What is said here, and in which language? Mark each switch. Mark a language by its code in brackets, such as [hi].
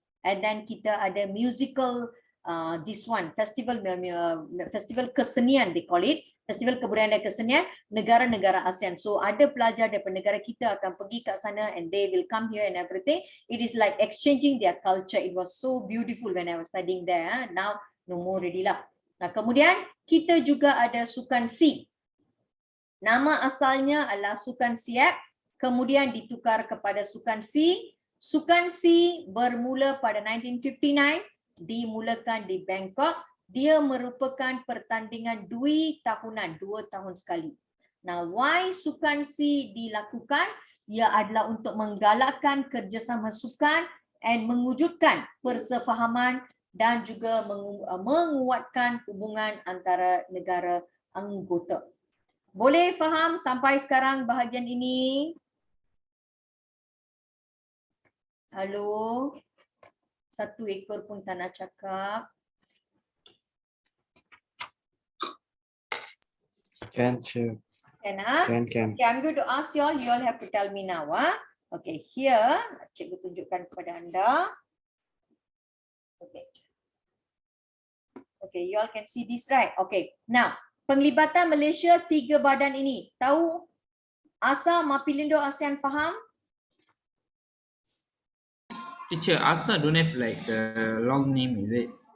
[ms] And then kita ada musical this one festival kesenian [en] they call it, [ms] festival kebudayaan dan kesenian negara-negara ASEAN. So ada pelajar daripada negara kita akan pergi kat sana [en] and they will come here and everything. It is like exchanging their culture. It was so beautiful when I was studying there. Now no more already lah. [ms] Nah, kemudian kita juga ada Sukan Si. Nama asalnya adalah Sukan Siap, kemudian ditukar kepada Sukan Si. Sukan Si bermula pada 1959, dimulakan di Bangkok. Dia merupakan pertandingan tahunan, 2 tahun sekali. Nah, why Sukan Si dilakukan? Ia adalah untuk menggalakkan kerjasama sukan and mewujudkan persefahaman dan juga menguatkan hubungan antara negara anggota. Boleh faham sampai sekarang bahagian ini? Halo? Satu ekor pun tak nak cakap. [en] Can, Chair. Can, ah? Can. Okay, I'm going to ask you all have to tell me now. [ms] Okay, here, cikgu tunjukkan kepada anda. Okay. [en] Okay, you all can see this, right? [ms] Okay, now, penglibatan Malaysia 3 badan ini. Tahu ASA, Mapielindo, ASEAN, faham? [en] Teacher, ASA don't have like the long name, is it?